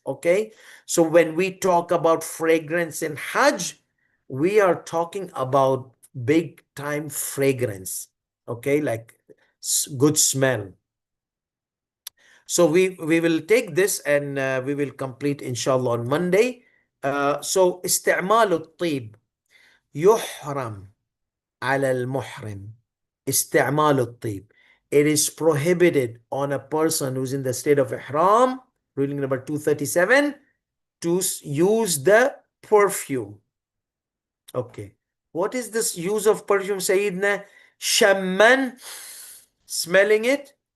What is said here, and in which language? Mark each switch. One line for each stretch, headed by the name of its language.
English: Okay, so when we talk about fragrance in Hajj, we are talking about big time fragrance. Okay, like good smell. So we will take this and we will complete inshallah on Monday.
Arabic: So استعمال الطيب يحرم على المحرم. استعمال الطيب.
English: It is prohibited on a person who's in the state of ihram, ruling number 237, to use the perfume. Okay. What is this use of perfume, Sayyidina? Shamman, smelling it.